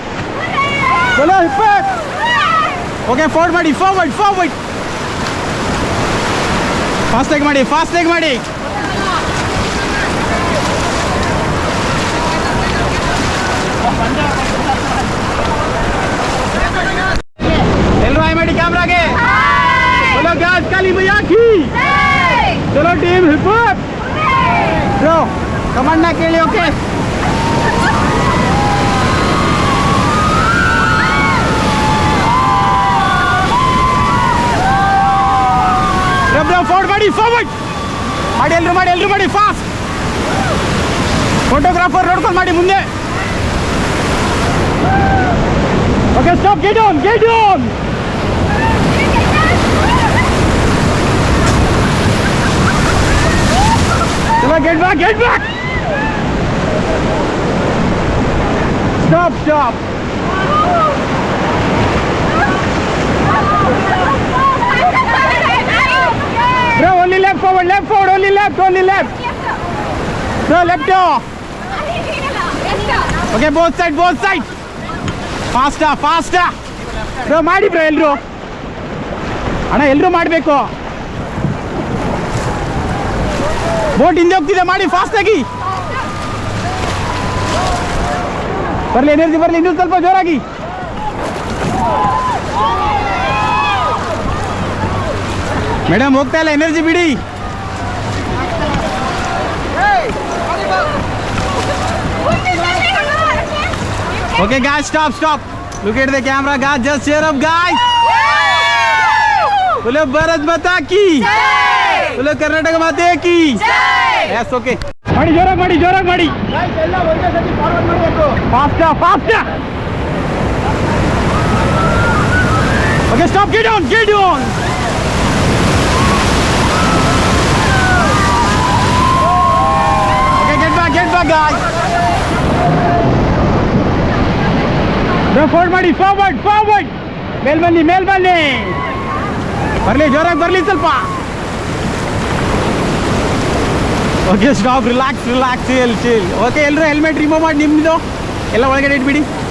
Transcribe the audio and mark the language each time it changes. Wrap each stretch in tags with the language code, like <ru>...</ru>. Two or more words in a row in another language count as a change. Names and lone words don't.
<en>okay forward</en> <kn>ಮಾಡಿ ಫಾರ್ವರ್ಡ್ ಫಾಸ್ಟಾಗಿ ಮಾಡಿ ಎಲ್ಲರೂ ಹಾಯ್ ಮಾಡಿ ಕ್ಯಾಮ್ರಾಗೆ</kn> <hi>बोलो गाइस काली मैया की चलो</hi> <en>team hip hop bro command</en> <kn>ना ಕೇಳಿ ಓಕೆ</kn> <en>bro forward</en> <kn>ಮಾಡಿ ಎಲ್ಲರೂ ಮಾಡಿ</kn> <en>fast photographer</en> <kn>ನೋಡ್ಕೊಂಡು ಮಾಡಿ ಮುಂದೆ</kn> <en>okay stop get down चलो get back stop bro only left forward only left no left okay both side faster bro</en> <kn>ಮಾಡಿ bro ಎಲ್ಲರೂ ಅಣ್ಣ ಎಲ್ಲರೂ ಮಾಡಬೇಕು ಬೋಟ್ ಹಿಂದೆ ಹೋಗ್ತಿದೆ ಮಾಡಿ ಫಾಸ್ಟ್ ಆಗಿ ಎನರ್ಜಿ ಬರಲಿ ಇನ್ನೂ ಸ್ವಲ್ಪ ಜೋರಾಗಿ ಮೇಡಮ್ ಹೋಗ್ತಾ ಇಲ್ಲ ಎನರ್ಜಿ ಬಿಡಿ</kn> <en>okay guys stop look at the camera guys just cheer up guys</en> <hi>बोलो भारत माता की बोलो कर्नाटक माते की</hi> <en>yes okay</en> <kn>ಮಾಡಿ ಜೋರಾಗಿ ಮಾಡಿ ಗೈಸ್ ಎಲ್ಲ ಒಂದೇ ಸತಿ ಫಾರ್ವರ್ಡ್ ಮಾಡಬೇಕು ಫಾಸ್ಟ್</kn> <en>okay stop get down luck guys.</en> <kn>ಫೋರ್ಡ್ ಮಾಡಿ, ಫಾರ್ವರ್ಡ್ ಮೇಲ್ ಬನ್ನಿ ಬರಲಿ, ಜೋರಾಗಿ ಬರಲಿ ಸ್ವಲ್ಪ.</kn> <en>okay stop, relax chill.</en> <kn>ಓಕೆ ಎಲ್ಲರೂ</kn> <en>helmet remove</en> <kn>ಮಾಡಿ, ನಿಮ್ಮದು ಎಲ್ಲ ಒಳಗಡೆ ಇಟ್ಬಿಡಿ.</kn>